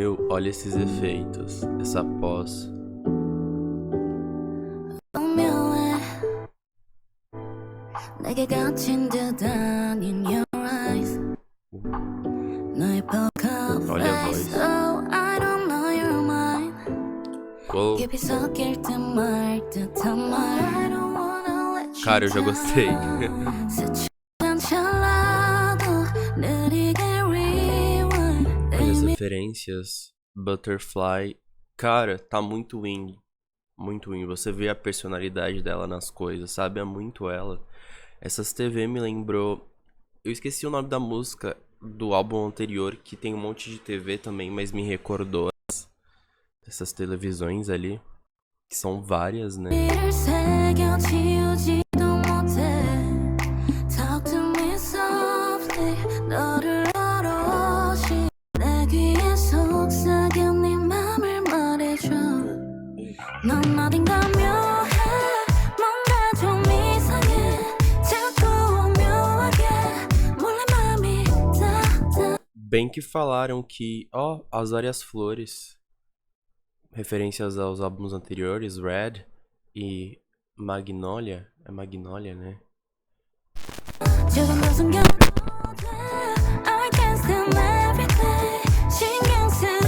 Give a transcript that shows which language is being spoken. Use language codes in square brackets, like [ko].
[pt] Olha esses efeitos, essa pós. [ko] 내게 갇힌 듯한 [en] in your eyes [ko] 너의 poker [pt] Olha a voz. [en] face Oh, I don't know your mind Oh. [ko] 깊이 섞일 듯 말 듯한 말 [en] I don't wanna let you [pt] Cara, eu já gostei. [ko] 스치면 찰나도 느리게 rewind [pt] Olha as referências. Butterfly. Cara, tá muito Wing. Muito Wing. Você vê a personalidade dela nas coisas, sabe? É muito ela. Essas TV me lembrou... Eu esqueci o nome da música do álbum anterior, que tem um monte de TV também, mas me recordou essas televisões ali, que são várias, né? [ko] 이를 새겨 지우지도 못해 [en] Talk to me softly [ko] 너를 오롯이 내 귀에 속삭여 네 맘을 말해줘 넌 어딘가 묘해 뭔가 좀 이상해 자꾸 묘하게 몰래 맘이 닿아 [pt] Bem que falaram que, ó, as várias flores, referências aos álbuns anteriores, Red e Magnolia, é Magnolia, né? [ko] 조금도 숨겨도 돼 [en] I can stand every day [ko] 신경 쓰이는